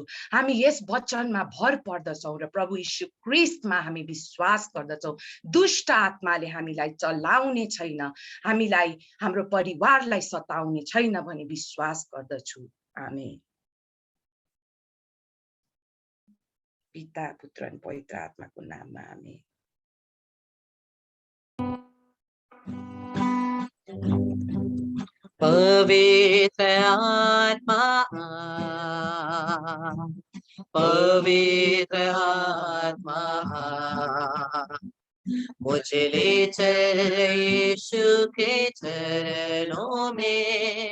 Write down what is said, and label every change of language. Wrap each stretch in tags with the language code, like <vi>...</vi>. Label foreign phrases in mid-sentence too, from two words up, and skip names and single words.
<ne>हामी यस वचनमा भर पर्दछौं र प्रभु यीशु ख्रीष्टमा हामी विश्वास गर्दछौं। दुष्ट आत्माले हामीलाई चलाउने छैन, हामीलाई हाम्रो परिवारलाई सताउने छैन भनी विश्वास गर्दछु। आमेन। पिता पुत्र अनि पवित्र आत्माको नाममा आमेन।</ne> <hi>पवित्र आत्मा, पवित्र आत्मा मुझे ले चल यीशु के चरणों में।</hi>